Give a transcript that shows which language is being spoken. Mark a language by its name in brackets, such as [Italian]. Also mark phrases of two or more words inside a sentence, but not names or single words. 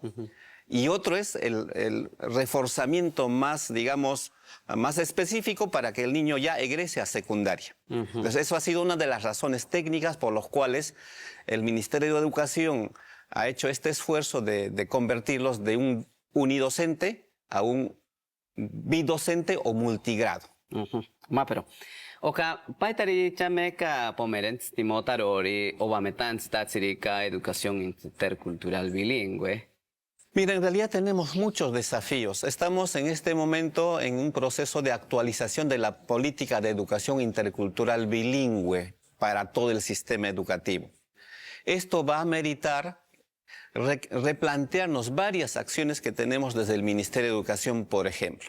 [Spanish] Y otro es el reforzamiento más, digamos, más específico para que el niño ya egrese a secundaria. Entonces, eso ha sido una de las razones técnicas por las cuales el Ministerio de Educación ha hecho este esfuerzo de convertirlos de un unidocente a un bidocente o multigrado. [Asháninka] Pero oka paitari chameka pomerens timotarori obametans tatsirika [Spanish] educación intercultural bilingüe. Mira, en realidad tenemos muchos desafíos. Estamos en este momento en un proceso de actualización de la política de educación intercultural bilingüe para todo el sistema educativo. Esto va a meritar replantearnos varias acciones que tenemos desde el Ministerio de Educación, por ejemplo.